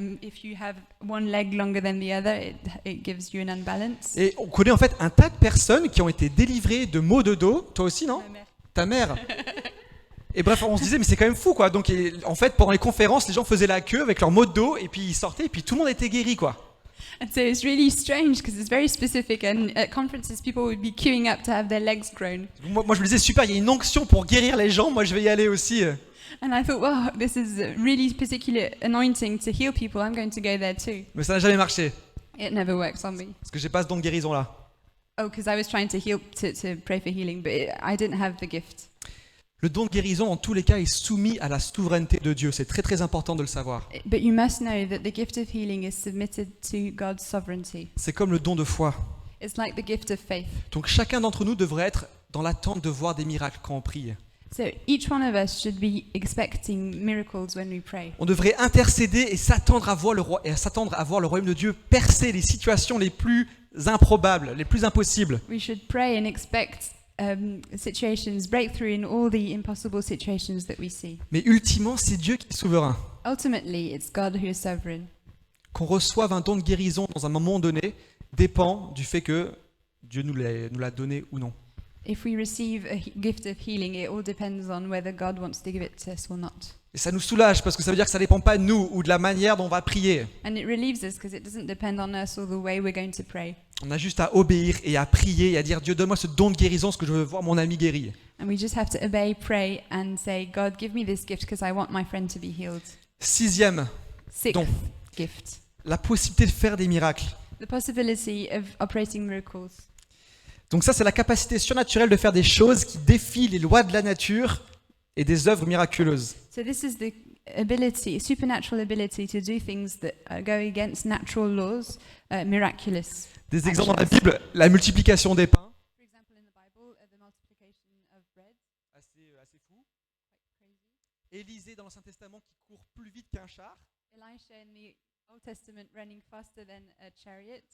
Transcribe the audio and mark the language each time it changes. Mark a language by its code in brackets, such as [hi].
[en] If you have one leg longer than the other, it gives you an unbalance. [fr] Et on connaît en fait un tas de personnes qui ont été délivrées de maux de dos. Toi aussi, non? Ma mère. Ta mère. Et bref, on se disait mais c'est quand même fou quoi. Donc en fait pendant les conférences, les gens faisaient la queue avec leurs maux de dos et puis ils sortaient et puis tout le monde était guéri quoi. [en] And so it's really strange because it's very specific. And at conferences, people would be queuing up to have their legs grown. [fr] Moi je me disais super, il y a une onction pour guérir les gens. Moi je vais y aller aussi. [en] And I thought, wow, this is a really particular anointing to heal people. I'm going to go there too. [fr] Mais ça n'a jamais marché [en] It never works on me. [fr] parce que j'ai pas ce don de guérison là. [en] Oh, because I was trying to heal, to pray for healing, but I didn't have the gift. [fr] Le don de guérison, en tous les cas, est soumis à la souveraineté de Dieu. C'est très très important de le savoir. [en] But you must know that the gift of healing is submitted to God's sovereignty. [fr] C'est comme le don de foi. [en] It's like the gift of faith. [fr] Donc chacun d'entre nous devrait être dans l'attente de voir des miracles quand on prie. [en] So each one of us should be expecting miracles when we pray. [fr] On devrait intercéder et s'attendre à voir le royaume de Dieu percer les situations les plus improbables, les plus impossibles. [en] We should pray and expect situations, breakthrough in all the impossible situations that we see. [fr] Mais ultimement, c'est Dieu qui est souverain. [en] Ultimately, it's God who is sovereign. [fr] Qu'on reçoive un don de guérison dans un moment donné dépend du fait que Dieu nous l'a donné ou non. [en] If we receive a gift of healing, it all depends on whether God wants to give it to us or not. [fr] Et ça nous soulage parce que ça veut dire que ça ne dépend pas de nous ou de la manière dont on va prier. [en] And it relieves us because it doesn't depend on us or the way we're going to pray. [fr] On a juste à obéir et à prier et à dire Dieu donne-moi ce don de guérison parce que je veux voir mon ami guéri. [en] And we just have to obey, pray, and say, God, give me this gift because I want my friend to be healed. [fr] 6e, [en] Sixth [fr] Don. [en] gift. [fr] la possibilité de faire des miracles. [en] The possibility of operating miracles. [fr] Donc ça, c'est la capacité surnaturelle de faire des choses qui défient les lois de la nature et des œuvres miraculeuses. [en] So this is the ability, supernatural ability to do things that go against natural laws, miraculous. [fr] Des exemples dans la Bible, la multiplication des pains. [en] For example, in the Bible, the multiplication of bread. [fr] Assez fou. Élisée dans l'Ancien Testament qui court plus vite qu'un char. [en] Elisha in the Old Testament running faster than a chariot.